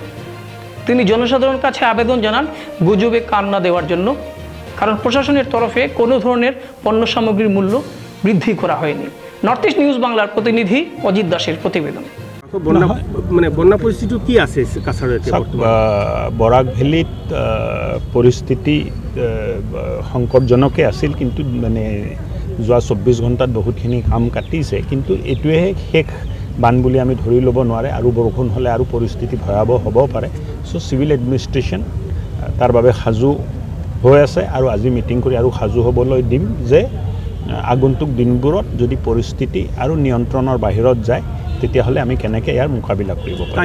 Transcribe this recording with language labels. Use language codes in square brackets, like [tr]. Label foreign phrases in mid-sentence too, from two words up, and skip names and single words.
[bn] তিনি জনসাধারণের কাছে আবেদন জানান গুজবে কান না দেওয়ার জন্য, কারণ প্রশাসনের তরফে কোনো ধরনের পণ্য সামগ্রীর মূল্য বৃদ্ধি করা হয়নি। নর্থ ইস্ট নিউজ বাংলার প্রতিনিধি অজিত দাসের প্রতিবেদন। বন্যা পরিস্থিতি কি আছে কাছাড়তে? [as] বরাক ভেলীত পৰিস্থিতি সংকটজনকে আছিল, কিন্তু মানে যোৱা 24 ঘণ্টাত বহুতখিনি কাম কাটিছে, কিন্তু এইটোৱে শেষ বান বুলি আমি ধৰি ল'ব নোৱাৰে। আৰু বৰষুণ হ'লে আৰু পৰিস্থিতি ভয়াৱহ হ'ব পাৰে। চ' [en] civil administration [as] তাৰ বাবে সাজু হৈ আছে, আৰু আজি মিটিং কৰি আৰু সাজু হ'বলৈ দিম যে আগন্তুক দিনবোৰত যদি পৰিস্থিতি আৰু নিয়ন্ত্ৰণৰ বাহিৰত যায়, তেতিয়াহ'লে আমি কেনেকৈ ইয়াৰ মোকাবিলা কৰিব পাৰিম।